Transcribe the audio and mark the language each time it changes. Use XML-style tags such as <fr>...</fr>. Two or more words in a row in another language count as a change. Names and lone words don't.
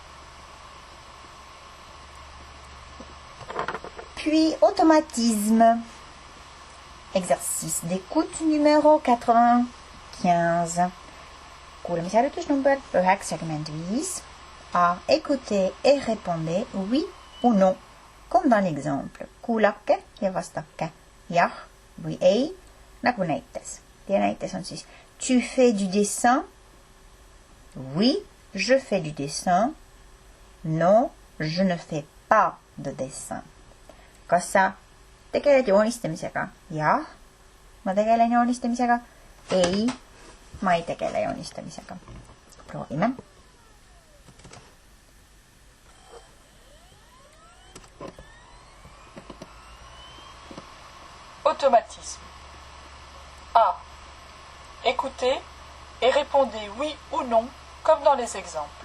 <fr>Puis automatisme. Exercice d'écoute numéro 95.</fr> <et>Kuulamisharjutus number 95.</et> <fr>A. Écoutez et répondez oui ou non. Comme dans l'exemple.</fr> <et>Kuulake ja vastake jah või ei, nagu näites. Ja näites on siis</et> <fr>tu fais du dessin? Oui, je fais du dessin. Non, je ne fais pas de dessin.</fr> <et>Kas sa tegeled joonistamisega? Jah, ma tegelen joonistamisega. Ei, ma ei tegele joonistamisega. Proovime.</et> <fr>Automatisme. A. Écoutez et répondez oui ou non, comme dans les exemples.</fr>